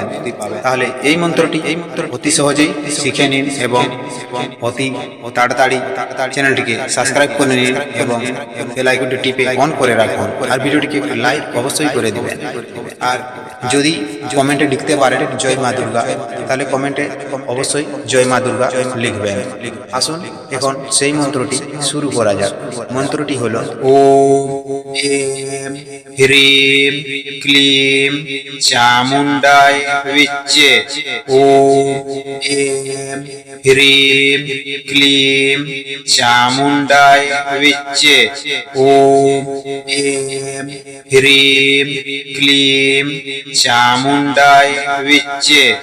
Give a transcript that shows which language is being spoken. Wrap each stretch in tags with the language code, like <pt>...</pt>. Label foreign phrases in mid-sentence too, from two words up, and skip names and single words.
<bn>তাহলে এই মন্ত্রটি অতি সহজেই শিখে নিন এবং অতি তাড়াতাড়ি চ্যানেলটিকে সাবস্ক্রাইব করে নিন এবং বেল আইকনটি টিপে অন করে রাখুন, আর ভিডিওটিকে লাইক অবশ্যই করে দিবেন। আর যদি কমেন্টে লিখতে পারেন জয় মা দুর্গা, তাহলে কমেন্টে অবশ্যই জয় মা দুর্গা লিখবেন। আসুন এখন সেই মন্ত্রটি শুরু করা যাক। মন্ত্রটি হলো</bn> <sa>ওম এম হ্রিম ক্লিম চামুন্ডায় বিচ্চে। ওম এম হ্রিম ক্লিম চামুন্ডায় বিচ্চে। ওম এম হ্রিম ক্লিম চামুন্ডায় বিচ্চে।</sa>